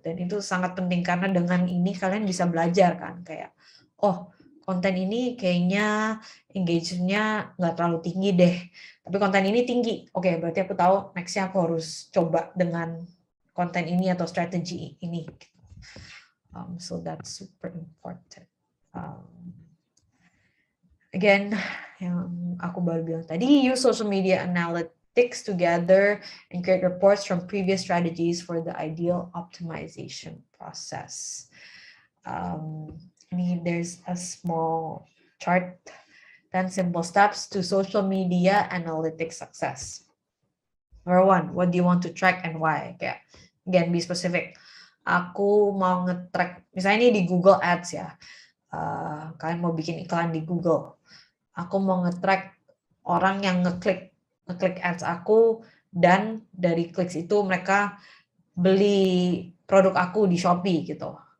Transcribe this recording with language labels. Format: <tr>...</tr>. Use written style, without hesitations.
<id>Dan itu sangat penting karena dengan ini kalian bisa belajar kan, kayak konten ini kayaknya engagement-nya nggak terlalu tinggi deh, tapi konten ini tinggi. Berarti aku tahu next-nya aku harus coba dengan konten ini atau strategi ini.</id> <en>So that's super important. Again,</en> <id>yang aku baru bilang tadi,</id> <en>use social media analytics together and create reports from previous strategies for the ideal optimization process. There's a small chart, 10 simple steps to social media analytics success. Number 1, what do you want to track and why?</en> <id>Kayak,</id> <en>again, be specific.</en> <id>Aku mau nge-track, misalnya ini di Google Ads ya. Kalian mau bikin iklan di Google. Aku mau nge-track orang yang ngeklik ads aku, dan dari clicks itu mereka beli produk aku di Shopee gitu.</id>